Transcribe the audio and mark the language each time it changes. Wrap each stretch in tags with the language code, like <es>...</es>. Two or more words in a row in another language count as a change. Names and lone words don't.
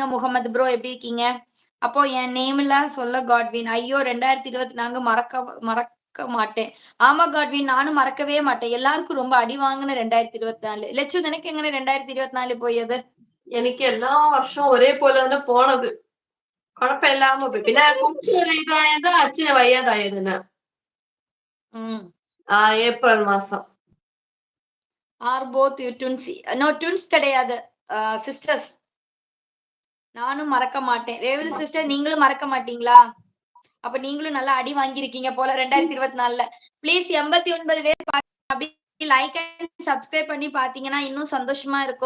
<ta>முகமது ப்ரோ எப்படி இருக்கீங்க? அப்போ என் நேம்ல சொல்ல காட்வின். ஐயோ 2024 மறக்க மாட்டேன். ஆமா காட்வின் நானும் மறக்கவே மாட்டேன். எல்லாருக்கும் ரொம்ப அடி வாங்கின 2024. லட்சு எனக்கு எങ്ങനെ 2024 போயது? எனக்கு எல்லா வருஷம் ஒரே போல தானே போனது. குழப்பம் இல்லாம போய்.</ta> <ml>പിന്നെ കുറച്ചൊരു ഇതായത് അച്ഛന് വയ്യാതായതിന്.</ml> <ta>ஏப்ரல் மாசம்.</ta> <en>Are both you twins? No twins</en> <ta>கிடையாது. சிஸ்டர்ஸ். நானும் மறக்க மாட்டேன். ரேவதி சிஸ்டர் நீங்களும் மறக்க மாட்டீங்களா? அப்ப நீங்களும் நல்லா அடி வாங்கியிருக்கீங்க போல 2024ல. ப்ளீஸ் 89 பேர் அப்படியே</ta> <en>like and subscribe</en> <ta>பண்ணி பாத்தீங்கன்னா இன்னும் சந்தோஷமா இருக்கும்.</ta>